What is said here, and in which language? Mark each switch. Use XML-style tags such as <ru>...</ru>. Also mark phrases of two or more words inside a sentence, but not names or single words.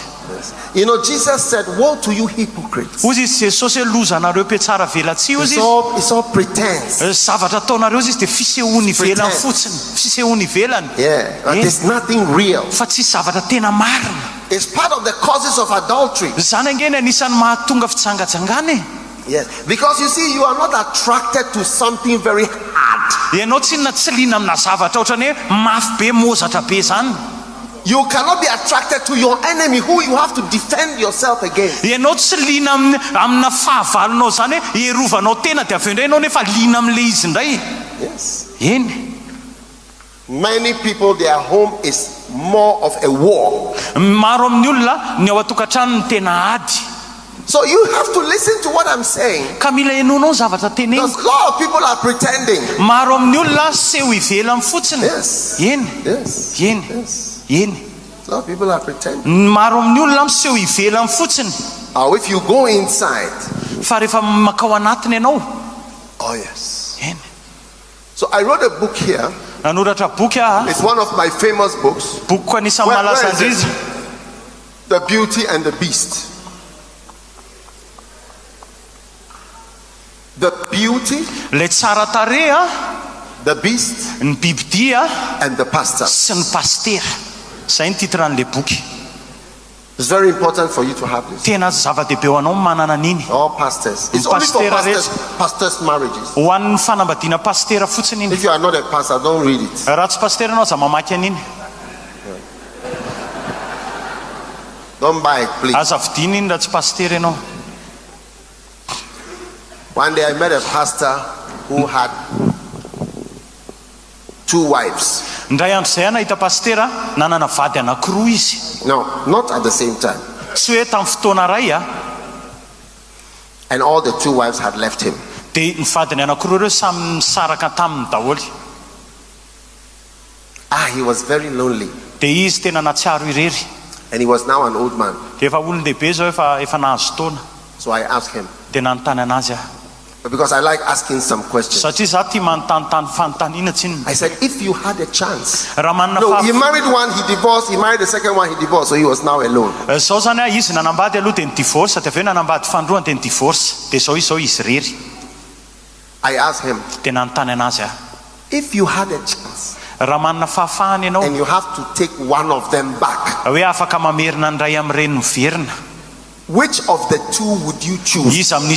<en>You know, Jesus said, woe to you hypocrites.</en> <mg>Ozy izy Jesosy hoe lozanareo pe tsara velatsy ozy</mg> <en>It's all pretense.</en> <mg>izy. Zavatra ataonareo izy de fisehoany velany fotsiny, fisehoany velany.</mg> <en>Yeah, but there's nothing real.</en> <mg>Fa tsisy zavatra tena marina.</mg> <en>It's part of the causes of adultery.</en> <mg>Zany angeny anisan'ny mahatonga fitsangajangana.</mg> <en>Yes, because you see, you are not attracted to something very hard.</en> <mg>Ianao tsy lina amina zavatra ohatrany hoe mafy be, mozatra be zany.</mg> <en>You cannot be attracted to your enemy who you have to defend yourself against.</en> <mg>Ianao tsy lina amina fahavalonao zany hoe ierovanao tena de avy eo indray ianao nefa lina am'le izy indray.</mg> <en>Yes.</en> <mg>Eny.</mg> <en>Many people, their home is more of a war.</en> <mg>Maro amin'ny olona ny ao atokantrano ny tena ady.</mg> <en>So you have to listen to what I'm saying.</en> <mg>Ka mila ianonao zavatra teneniko.</mg> <en>Because a lot of people are pretending.</en> <mg>Maro amin'ny olona seho ivelany fotsiny.</mg> <en>Yes.</en> <mg>Eny.</mg> <en>Yes.</en> <mg>Eny.</mg> <en>Yes.</en> <mg>Eny.</mg> <en>A lot of people are pretending.</en> <mg>Maro amin'ny olona miseho ivelany fotsiny.</mg> <en>Or if you go inside.</en> <mg>Fa rehefa makao anatiny ianao.</mg> <en>Oh yes.</en> <mg>Eny.</mg> <en>So I wrote a book here.</en> <mg>Nanoratra boky aho.</mg> <en>It's one of my famous books.</en> <mg>Boky anisan'ny malaza indrizy.</mg> <en>The Beauty and the Beast. The beauty,</en> <mg>le tsara tareha,</mg> <en>the beast,</en> <mg>ny bibidia</mg> <en>and the pastor.</en> <mg>sy ny pastera. Zay ny titran'le boky.</mg> <en>It's very important for you to have this.</en> <mg>Tena zava-dehibe ho anao manana an'iny.</mg> <en>All pastors. It's only for pastors' marriages.</en> <mg>Ho an'ny fanambadiana pastera fotsiny iny.</mg> <en>If you are not a pastor, don't read it.</en> <mg>Raha tsy pastera anao, za mamaky an'iny.</mg> <en>Don't buy it, please.</en> <mg>Aza vidina iny raha tsy pastera ianao.</mg> <en>One day I met a pastor who had 2 wives.</en> <mg>Ndray andro zay nahita pastera nanana vady anankiroa izy.</mg> <en>No, not at the same time.</en> <mg>Tsy hoe tamin'ny fotoana ray a.</mg> <en>And all the 2 wives had left him.</en> <mg>De ny vadiny anankiroa ireo samy misaraka taminy daholo.</mg> <en>He was very lonely.</en> <mg>De izy tena natsiaro irery.</mg> <en>And he was now an old man.</en> <mg>De efa olon-dehibe zao efa nahazo taona.</mg> <en>So I asked him.</en> <mg>De nanontany anazy aho.</mg> <en>Because I like asking some questions.</en> <mg>Satria za tia manontany fanontaniana tsiny.</mg> <en>I said, if you had a chance.</en> <mg>Raha manana</mg> <en>No, he married one, he divorced. He married the second one, he divorced. So he was now alone.</en> <mg>Zao zany a izy nanambady aloha de ny divorce, de avy eo nanambady fandroany de ny divorce. De zao izy rery.</mg> <en>I asked him.</en> <mg>De nanontany anazy aho.</mg> <en>If you had a chance. and you have to take one of them back. Which of the two would you choose?</en>